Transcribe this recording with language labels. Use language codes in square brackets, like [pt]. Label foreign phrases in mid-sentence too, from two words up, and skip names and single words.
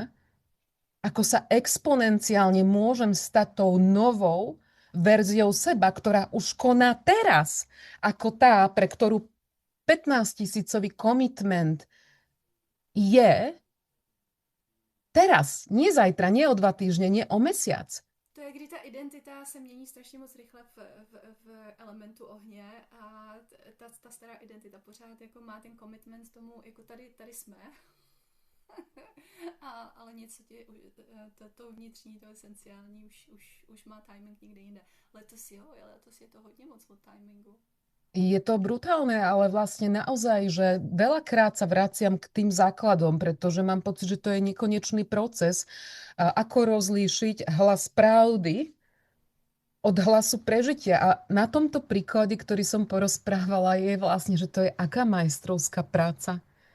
[sk] Ako sa exponenciálne môžem stať tou novou verziou seba, ktorá už koná teraz, ako tá, pre ktorú 15 000 commitment je teraz, nie zajtra, nie o 2 týždne, nie o mesiac. [cs] To je, kdy ta identita se mění strašně moc rychle v elementu ohně a ta stará identita pořád jako má ten commitment tomu, jako tady jsme. Ale něco ti, to vnitřní, to esenciální už má timing někde jinde. Letos je to hodně moc od timingu. [sk] Je to brutálne, ale vlastne naozaj, že veľakrát sa vraciam k tým základom, pretože mám pocit, že to je nekonečný proces. Ako rozlíšiť hlas pravdy od hlasu prežitia. A na tomto príklade, ktorý som porozprávala, je vlastne, že to je aká majstrovská práca.